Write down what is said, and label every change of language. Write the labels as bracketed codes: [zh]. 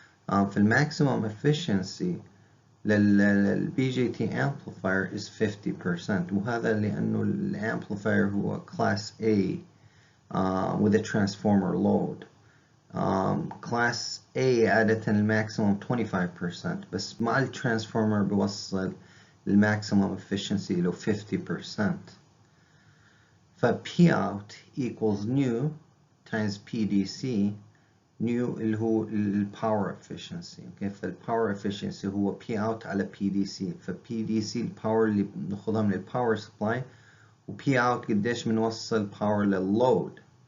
[ar] في maximum efficiency لل BJT amplifier is 50%، وهذا لأنه الامبليفاير هو [en] class A with a transformer load. [ar] class A عادة الماكسيموم 25%، بس مع الترانسفورمر بيوصل الماكسيموم efficiency له 50%. [en] ف P out equals nu times PDC. [ar] nu اللي هو ال power efficiency. اوكي، فال power efficiency هو P out على PDC. ف PDC الباور اللي بناخدها من ال power supply، و P out قديش بنوصل power للload.